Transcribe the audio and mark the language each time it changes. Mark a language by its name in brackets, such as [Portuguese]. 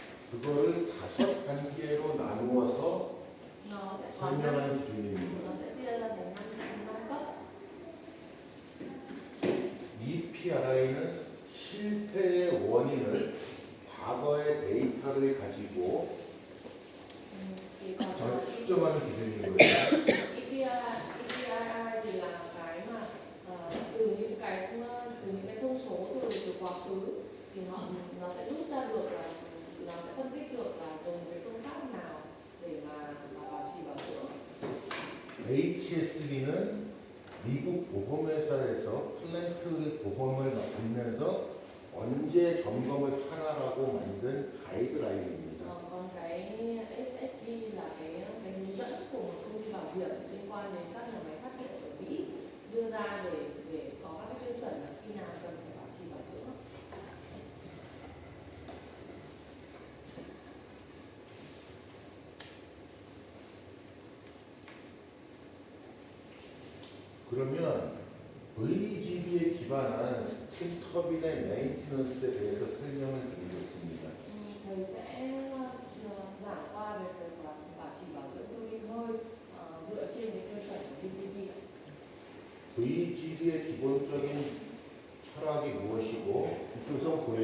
[Korean] 그거를 5단계로 나누어서 [Vietnamese] Nó sẽ có [Korean] 설명하는 기준입니다. [Vietnamese] nó sẽ chia ra thành năm cấp. [Korean] EPRI는 실패의 원인을 과거의 데이터를 가지고 [Vietnamese] Thì còn [Korean] 추정하는 기준이고요. [Vietnamese] EPRI thì là cái mà từ những cái thông số từ quá khứ thì nó sẽ rút ra được là nó sẽ phân tích được là dùng cái phương pháp nào để mà bảo trì bảo dưỡng. [Korean] HSB는 미국 보험회사에서 플랜트 보험을 받으면서 언제 점검을 하나라고 만든 가이드라인입니다. [Vietnamese] Còn cái SSB là cái hướng dẫn của một công ty bảo hiểm liên quan đến các nhà máy phát điện ở Mỹ đưa ra để có các cái tiêu chuẩn là khi nào cần phải bảo trì bảo dưỡng. [Korean] 그러면 VGB에 기반한 스팀 터빈의 메인티넌스에 대해서 설명을 드리겠습니다. [Vietnamese] Thầy sẽ giảng qua về việc bảo trì bảo dưỡng tua bin hơi dựa trên cái tiêu chuẩn của VGB. [Korean] VGB의 기본적인 철학이 무엇이고 이쪽에서 보여요?